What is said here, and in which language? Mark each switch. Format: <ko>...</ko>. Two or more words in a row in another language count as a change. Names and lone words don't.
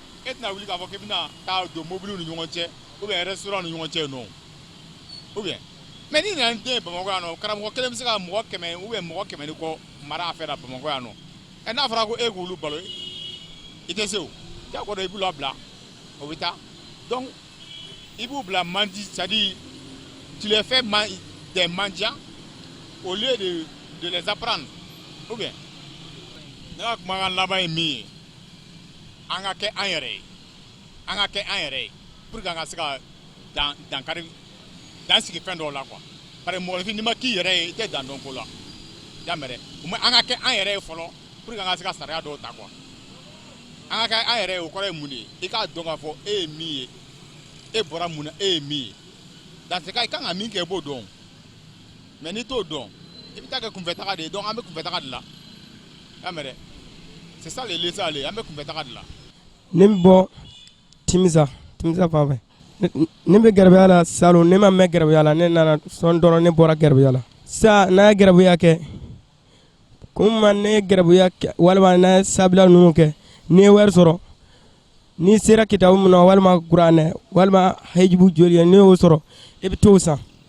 <bm>et tɛna wuli k'a fɔ k'i bɛna taa don mobili ni ɲɔgɔn cɛ</bm> <fr>ou bien</fr> <bm>restaurant ni ɲɔgɔn cɛ</bm> <fr>non ou bien mais</fr> <bm>n'i nana den Bamakɔ yan nɔ karamɔgɔ kelen bɛ se ka mɔgɔ 100</bm> <fr>ou bien</fr> <bm>mɔgɔ 100 ni kɔ mara a fɛ la Bamakɔ yan nɔ ɛ n'a fɔra ko e k'olu balo i tɛ se o diyagoya i b'u labila o bɛ taa donc i b'u bila mandi</bm> <fr>c'est-à-dire tu les fais des mendiants au lieu de les apprendre ou bien</fr> <bm>ne ka kumakan laban ye min ye an ka kɛ an yɛrɛ ye an ka kɛ an yɛrɛ ye</bm> <fr>pour que</fr> <bm>an ka se ka dankari dan sigi fɛn dɔw la</bm> <fr>quoi parce que</fr> <bm>mɔgɔnifin n'i ma k'i yɛrɛ ye i tɛ dan dɔn ko la y'a mɛn dɛ o ma an ka kɛ an yɛrɛ ye fɔlɔ</bm> <fr>pour que</fr> <bm>an ka se ka sariya dɔw ta quoi an ka kɛ an yɛrɛ ye o kɔrɔ ye mun de ye i k'a dɔn k'a fɔ e ye min ye e bɔra mun na e ye min ye</bm> <fr>dans ce cas</fr> <bm>i kan ka min kɛ i b'o dɔn mais n'i t'o dɔn i bɛ taa kɛ kunfɛtaga de ye donc an bɛ kunfɛtaga de la y'a mɛn dɛ</bm> <fr>c'est ça le laisser aller</fr> <bm>an bɛ kunfɛtaga de la. ne bɛ bɔ Timisa fan fɛ ne bɛ gɛrɛbuya la salon ne ma mɛn gɛrɛbuya la ne nana sɔn dɔrɔn ne bɔra gɛrɛbuya la sa n'a ye gɛrɛbuya kɛ kun ma ne ye gɛrɛbuya kɛ walima n'a ye sabila ninnu kɛ n'i ye wari sɔrɔ n'i sera kitabu mun na walima kuranɛ walima hijibu joli ye n'i y'o sɔrɔ i bɛ t'o san</bm>